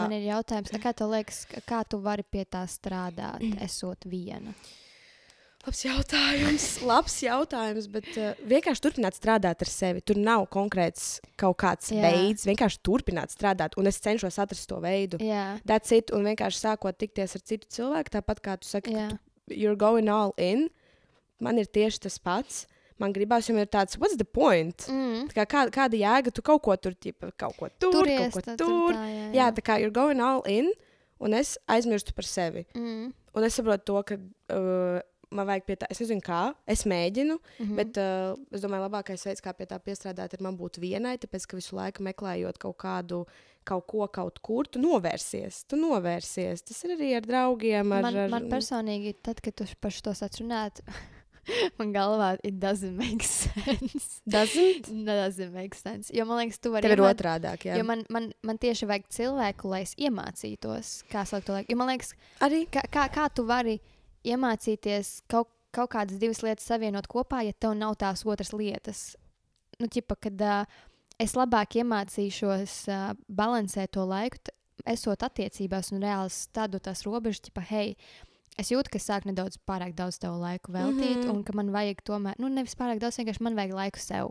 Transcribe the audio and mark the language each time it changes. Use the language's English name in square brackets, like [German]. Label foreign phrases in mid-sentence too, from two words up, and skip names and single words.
[Latvian] Man ir jautājums, kā tev liekas, kā tu vari pie tā strādāt, esot viena? Labs jautājums, bet vienkārši turpināt strādāt ar sevi. Tur nav konkrēts kaut kāds veids, vienkārši turpināt strādāt, un es cenšos atrast to veidu. [English] That's it, [Latvian] un vienkārši sākot tikties ar citu cilvēku, tāpat kā tu saki, ka [English] you're going all in, [Latvian] man ir tieši tas pats. Man gribās, jo ir tāds, [English] what's the point? [Latvian] Kāda jēga, tu kaut ko tur, kaut ko tur. Jā, tā kā [English] you're going all in, [Latvian] un es aizmirstu par sevi. Un es saprotu to, ka... man vajag pie tā, es nezinu kā, es mēģinu, bet es domāju, labākais veids, kā pie tā piestrādāt, ir man būt vienai, tāpēc, ka visu laiku meklējot kaut kur, tu novērsies. Tas ir arī ar draugiem. Man personīgi, tad, kad tu par šo sāc runāt, man galvā [English] it doesn't make sense. Doesn't make sense. [Latvian] Jo man liekas, tu vari... Tev ir otrādāk, jā. Jo man tieši vajag cilvēku, lai es iemācītos, kā sākt to laiku. Jo man liekas, arī kā tu vari iemācīties kaut kādas divas lietas savienot kopā, ja tev nav tās otras lietas. Kad es labāk iemācīšos balansēt to laiku, esot attiecībās un reāli stādu tās robežas, hei, es jūtu, ka es sāku nedaudz pārāk daudz tev laiku veltīt, un ka man vajag tomēr, nevis pārāk daudz, vienkārši man vajag laiku sev.